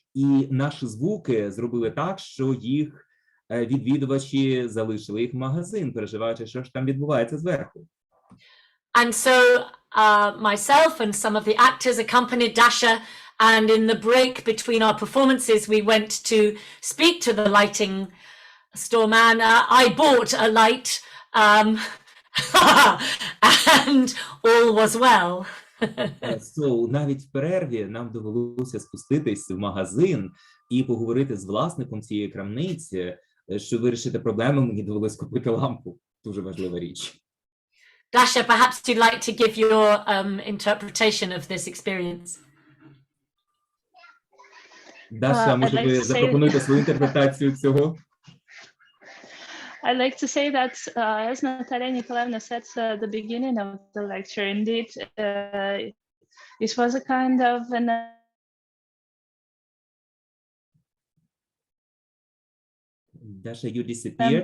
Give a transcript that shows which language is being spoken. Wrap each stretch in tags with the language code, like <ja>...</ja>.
<uk>І наші звуки зробили так, що їх відвідувачі залишили їх магазин, переживаючи, що ж там відбувається зверху.</uk> <en>And so myself and some of the actors accompanied Dasha, and in the break between our performances we went to speak to the lighting store man. I bought a light, and all was well.</en> <uk>So, навіть в перерві нам довелося спуститись в магазин і поговорити з власником цієї крамниці, щоб вирішити проблему, мені довелося купити лампу. Дуже важлива річ.</uk> <en>Dasha, perhaps you'd like to give your interpretation of this experience.</en> <uk>Даша, може ви запропонуєте свою інтерпретацію цього?</uk> <en>I'd like to say that, as Natalia Nikolaevna said at the beginning of the lecture, indeed, it was a kind of an Dasha, you disappeared.</en>